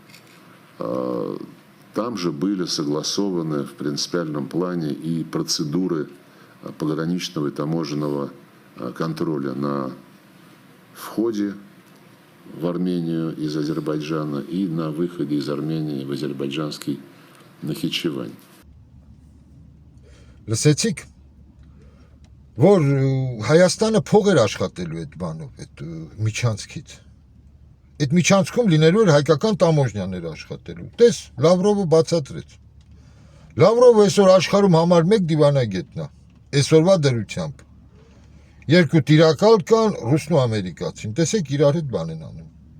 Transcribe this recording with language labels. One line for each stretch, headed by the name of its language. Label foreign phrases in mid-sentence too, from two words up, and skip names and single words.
Russian: Там же были согласованы в принципиальном плане и процедуры пограничного и таможенного контроля на входе в Армению из Азербайджана и на выходе из Армении в азербайджанский Нахичевань.
Armenian: Լսեցիք, որ Հայաստանը փող էր աշխատելու այդ բանով, այդ միջանցքից։ Այդ միջանցքում լինելու էր հայկական տամոժնյաներ աշխատելու։ Տես, Լավրովը բացատրեց։ Լավրովը այսօր աշխարհում համար 1 դիվանագետն է, այսօրվա դրությամբ։ 2 տիրակալ կան ռուսն ու ամերիկացին։ Տեսեք իրար հետ բան են անում։